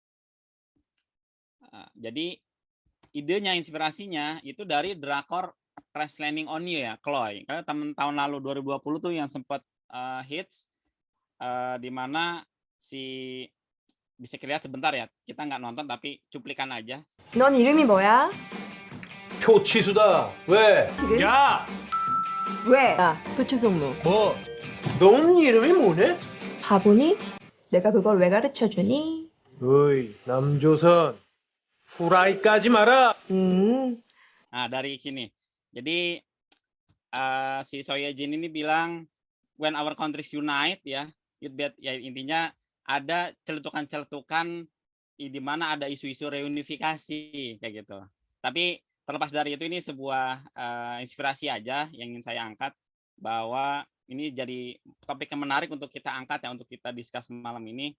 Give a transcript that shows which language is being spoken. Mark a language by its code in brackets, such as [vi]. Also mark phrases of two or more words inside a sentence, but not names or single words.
[id] Jadi idenya, inspirasinya itu dari drakor Crash Landing on You ya, Chloe. Karena tahun lalu 2020 tuh yang sempat hits, di mana si bisa lihat sebentar ya, kita nggak nonton tapi cuplikan aja. [ko] 넌 이름이 뭐야? 표 취소다. 왜? 지금? 야! 왜? 야, 부추송무. 뭐? 넌 이름이 뭐네? 바보니? 내가 그걸 왜 가르쳐 주니? 어이, 남조선. 후라이 까지 마라. [id] Nah, dari sini. Jadi si Soyejin ini bilang [en] when our countries unite [id] ya, ya intinya ada celetukan-celetukan di mana ada isu-isu reunifikasi kayak gitu. Tapi terlepas dari itu ini sebuah inspirasi aja yang ingin saya angkat bahwa ini jadi topik yang menarik untuk kita angkat ya, untuk kita diskus malam ini.